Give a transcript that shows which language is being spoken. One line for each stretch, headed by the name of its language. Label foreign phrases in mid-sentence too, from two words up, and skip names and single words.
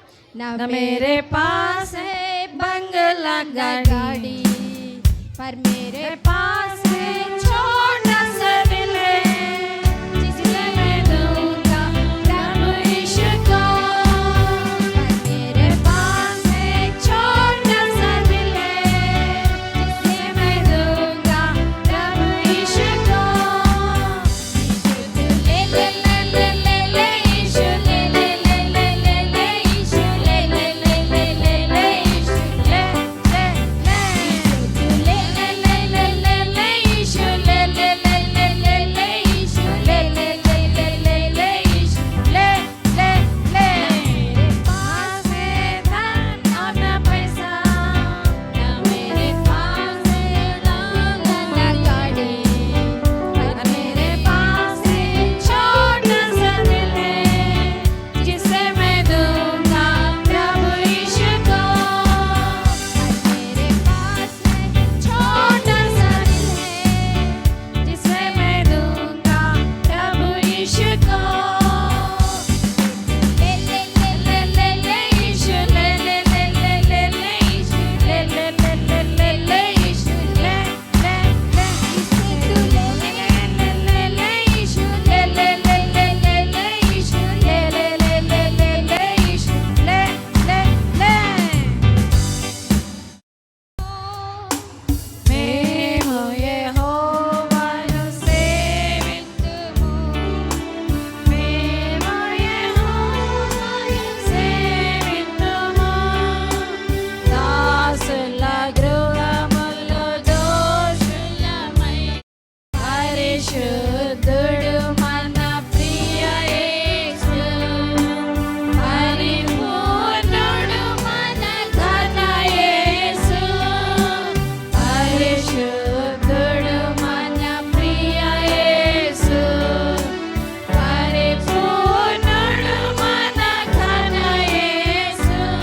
Hindi: न मेरे पास है बंगला गाड़ी, पर मेरे पास है छोटा सा दिल जिसमें मैं दूंगा प्रभु यीशु को। पर मेरे पास है छोटा सा दिल जिसमें मैं दूंगा प्रभु यीशु को। ले ले ले ले ले ले यीशु ले ले ले ले ले ले यीशु ले ले ले ले ले ले यीशु ले ले ले ले ले ले ले यीशु ले ले ले ले ले ले यीशु ले ले ले ले ले ले यीशु ले ले ले। मेरे पास है धन और न पैसा, न मेरे पास है बंगला गाड़ी, पर मेरे पास है छोटा सा दिल जिसे मैं दूंगा प्रभु यीशु को। मेरे पास है छोटा सा दिल जिसे मैं दूंगा प्रभु यीशु को। ले ले ले ले ले ले यीशु ले ले ले ले ले ले यीशु ले ले ले ले ले ले यीशु ले ले ले यीशु ले ले ले ले ले ले यीशु ले ले ले ले ले ले यीशु ले ले ले ले।
Telugu: మేము యెహోవాను సేవింతుము, మేము యెహోవాను సేవింతుము. దాసుల గృహములో దోషులమై పరిశుద్ధుడు మన ప్రియ యేసు, పరిపూర్ణుడు మన ఘన యేసు, పరిశుద్ధుడు మన ప్రియ యేసు, పరిపూర్ణుడు మన ఘన యేసు.